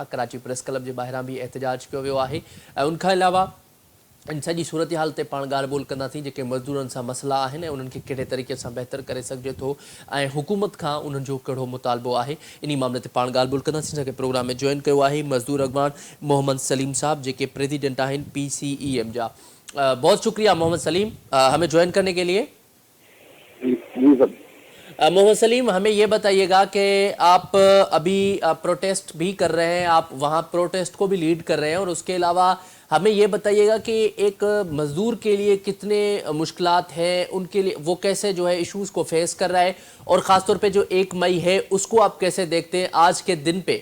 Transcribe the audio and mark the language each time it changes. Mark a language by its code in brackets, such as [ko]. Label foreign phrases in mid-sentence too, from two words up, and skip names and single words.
[sd] कराची प्रेस क्लब जे ॿाहिरां बि एहतजाज कयो वियो आहे ऐं उनखां अलावा इन सॼी सूरत हाल ते पाण ॻाल्हि ॿोल कंदासीं जेके मज़दूरनि सां मसइला आहिनि ऐं उन्हनि खे कहिड़े तरीक़े सां बहितर करे सघिजे थो ऐं हुकूमत खां उन्हनि जो कहिड़ो मुतालबो आहे। इन मामले ते पाण ॻाल्हि ॿोल कंदासीं। जंहिंखे प्रोग्राम में जॉइन कयो आहे मज़दूर अॻवान मोहम्मद सलीम साहब जेके प्रेसिडेंट आहिनि PCEM जा। [ur] بہت شکریہ محمد سلیم ہمیں جوائن کرنے کے لیے. محمد سلیم، ہمیں یہ بتائیے گا کہ آپ ابھی پروٹیسٹ بھی کر رہے ہیں، آپ وہاں پروٹیسٹ کو بھی لیڈ کر رہے ہیں اور اس کے علاوہ ہمیں یہ بتائیے گا کہ ایک مزدور کے لیے کتنے مشکلات ہیں، ان کے لیے وہ کیسے جو ہے ایشوز کو فیس کر رہا ہے اور خاص طور پہ جو 1 مئی ہے اس کو آپ کیسے دیکھتے ہیں آج کے دن پہ?